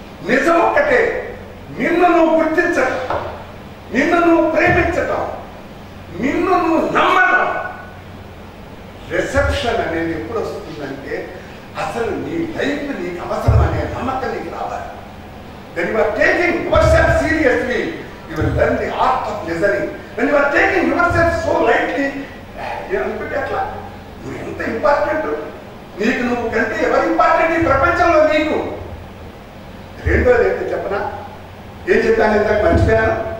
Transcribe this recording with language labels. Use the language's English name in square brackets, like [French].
[Telugu] నిజం ఒక్కటే, నిన్ను నువ్వు గుర్తించటం, నిన్ను నువ్వు ప్రేమించటం, నిన్ను నువ్వు నమ్మటం. రిసెప్షన్ అనేది ఎప్పుడు వస్తుందంటే అసలు నీ లైఫ్ నీకు అవసరం అనే నమ్మకం నీకు రావాలి. [English] When you are taking yourself seriously, you will learn the art of listening. When you are taking yourself so lightly, [Telugu] అనుకుంటే అట్లా నువ్వు ఎంత ఇంపార్టెంట్, నీకు నువ్వు కంటే ఎవరు ఇంపార్టెంట్ ఈ ప్రపంచంలో నీకు. రెండోది ఏంటో చెప్పనా, ఏం చెప్పాను ఇందాక మర్చిపోయాను.